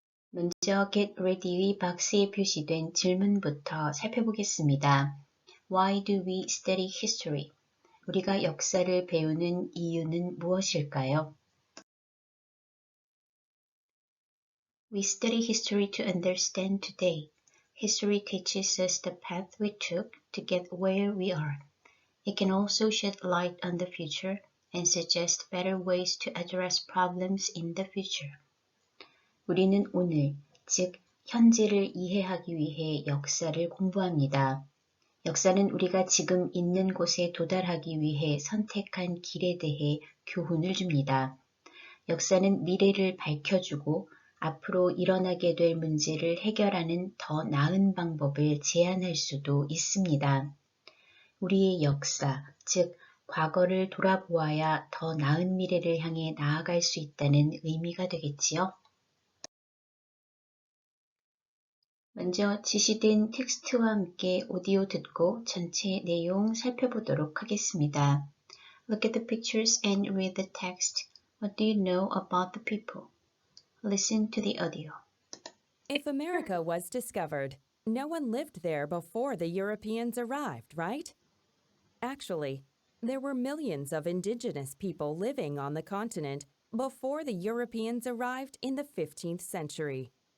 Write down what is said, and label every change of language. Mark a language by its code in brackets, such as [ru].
[ko] 먼저 Get Ready의 박스에 표시된 질문부터 살펴보겠습니다. [en] Why do we study history? [ko] 우리가 역사를 배우는 이유는 무엇일까요? [en] We study history to understand today. History teaches us the path we took to get where we are. It can also shed light on the future and suggest better ways to address problems in the future. [ko] 우리는 오늘, 즉 현재를 이해하기 위해 역사를 공부합니다. 역사는 우리가 지금 있는 곳에 도달하기 위해 선택한 길에 대해 교훈을 줍니다. 역사는 미래를 밝혀주고 앞으로 일어나게 될 문제를 해결하는 더 나은 방법을 제안할 수도 있습니다. 우리의 역사, 즉 과거를 돌아보아야 더 나은 미래를 향해 나아갈 수 있다는 의미가 되겠지요. 먼저 지시된 텍스트와 함께 오디오 듣고 전체 내용 살펴보도록 하겠습니다. [en] Look at the pictures and read the text. What do you know about the people? Listen to the audio. If America was discovered, no one lived there before the Europeans arrived, right? Actually, there were millions of indigenous people living on the continent before the Europeans arrived in the 15th century.